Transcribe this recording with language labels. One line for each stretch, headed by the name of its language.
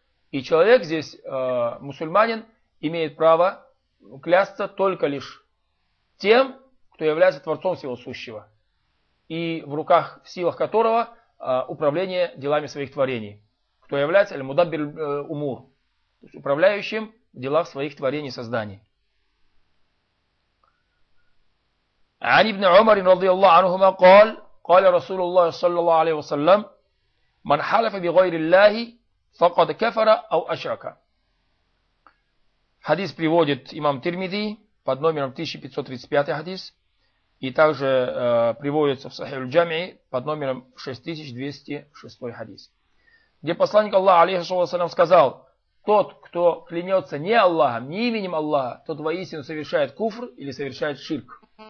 Russian: И человек здесь, мусульманин, имеет право клясться только лишь тем, кто является Творцом всего сущего. И в руках, в силах которого управление делами своих творений. Кто является аль-мудаббир умур, то есть управляющим в делах своих творений и созданий.
Arabic: عن ابن عمر رضي الله عنهما قال قال رسول الله صلى الله عليه وسلم من حلف بغير الله فقد كفر أو أشرك.
Russian: Хадис приводит имам Тирмиди под номером 1535 хадис, и также приводится в Сахих аль-Джами под номером 6206 хадис, где посланник Аллаха сказал: тот, кто клянется не Аллахом, не именем Аллаха, тот воистину совершает куфр или совершает ширк.